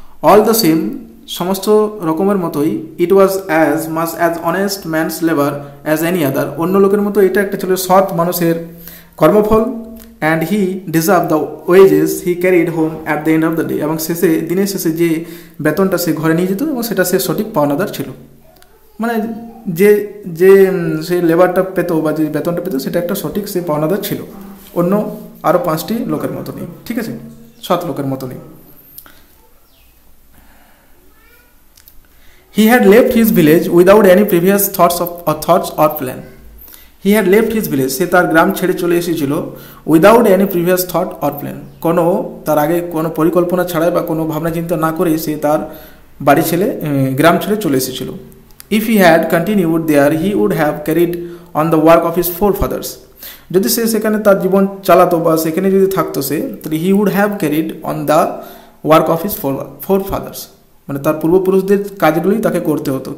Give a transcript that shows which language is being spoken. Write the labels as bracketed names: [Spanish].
[English] all the same, [Bangla] সমস্ত রকমের মতোই, [English] it was as much as honest man's labour as any other, [Bangla] অন্য লোকের মতো এটা একটা ছিল সৎ মানুষের কর্মফল, [English] and he deserve the wages he carried home at the end of the day, [Bangla] এবং শেষে দিনের শেষে যে বেতনটা সে ঘরে নিয়ে যেত এবং সেটা সে সঠিক পাওনাদার ছিল, মানে যে যে সে লেবারটা পেত বা যে বেতনটা পেত সেটা একটা সঠিক সে পাওনাদার ছিল, অন্য আরও 5টি লোকের মতো নেই, ঠিক আছে, সৎ লোকের মতো নেই। [English] He had left his village without any previous thoughts or plan. He had left his village, [Bangla] সে তার গ্রাম ছেড়ে চলে এসেছিল, [English] without any previous thought or plan, [Bangla] কোনো তার আগে কোনো পরিকল্পনা ছাড়াই বা কোনো ভাবনা চিন্তা না করেই সে তার বাড়ি ছেড়ে গ্রাম ছেড়ে চলে এসেছিল। [English] if he had continued there he would have carried on the work of his forefathers, [Bangla] যদি সে সেখানে তার জীবন চালাতো বা সেখানে যদি থাকতো সে, তাহলে [English] he would have carried on the work of his forefathers, [Bangla] মানে তার পূর্বপুরুষদের কাজগুলোই তাকে করতে হতো।